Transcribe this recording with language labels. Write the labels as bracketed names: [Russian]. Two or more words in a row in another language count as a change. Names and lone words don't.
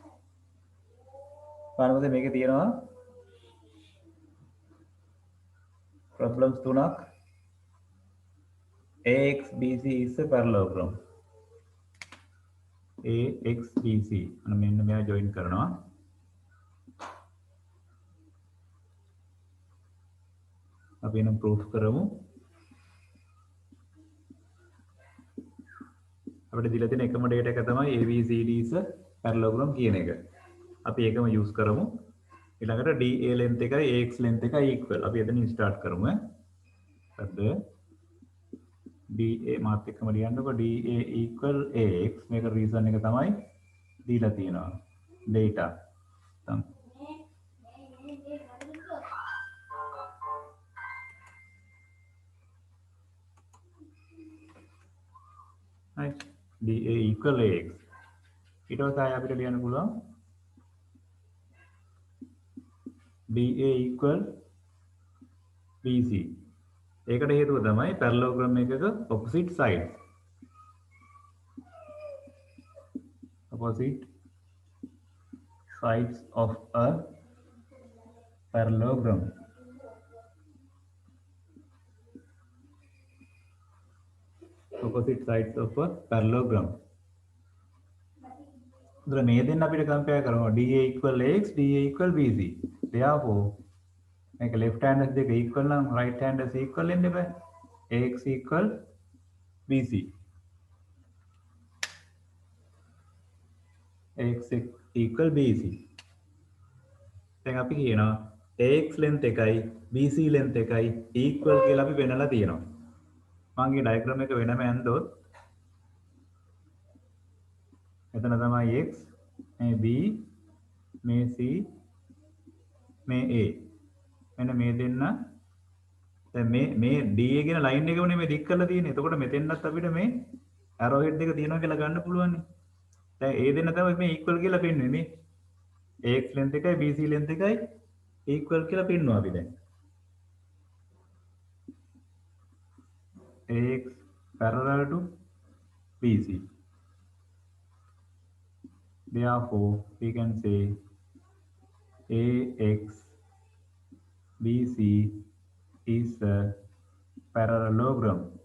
[Sinhala] බලමුද මේකේ තියෙනවා problems තුනක්. [English] AXBC is a parallelogram. [Sinhala] AXBC අන්න මෙන්න මෙයා ජොයින් කරනවා. අපි එනම් ප්‍රූෆ් කරමු. අපිට දීලා තියෙන එකම ඩේටා එක තමයි [English] ABCD is a parallelogram [Sinhala] කියන එක. අපි ඒකම යූස් කරමු. ඊළඟට DA length එකයි AX length එකයි equal. අපි එතනින් ස්ටාර්ට් කරමු. හරිද? DA මාත් එක්කම ලියන්නකො [English] DA equal AX. [Sinhala] මේක රීසන් එක තමයි දීලා තියෙනවා. data. [English] right. DA equal AX. [Sinhala] ඊට පස්සේ අපිට ලියන්න පුළුවන් [English] DA equal BC. [Sinhala] ඒකට හේතුව තමයි parallelogram එකක [English] opposite sides. Opposite sides of a parallelogram. Opposite sides of a parallelogram. [Sinhala] तो මේ දෙන්න අපිට compare කරනවා [English] DA equal AX, DA equal BC. [Sinhala] Therefore මේක [English] left handers [Sinhala] දෙක equal නම් [English] right handers [Sinhala] equal වෙන්න බෑ. [English] AX equal BC. AX equal BC. [Sinhala] දැන් අපි කියනවා AX length එකයි BC length එකයි equal කියලා අපි වෙනලා තියෙනවා. මම මේ diagram එක වෙනම ඇන්දොත් එතන තමයි x මේ b මේ c මේ a මෙන්න මේ දෙන්න දැන් මේ da කියන line එකවනේ මේ දික් කරලා තියෙන්නේ. එතකොට මෙතෙන්වත් අපිට මේ [English] arrow head [Sinhala] දෙක තියෙනවා කියලා ගන්න පුළුවන් නේ. දැන් a දෙන්න තමයි මේ equal කියලා පෙන්වන්නේ මේ ax length එකයි bc length එකයි equal කියලා පෙන්වනවා අපි දැන්. [English] ax parallel to bc. Therefore, we can say AX BC is a parallelogram.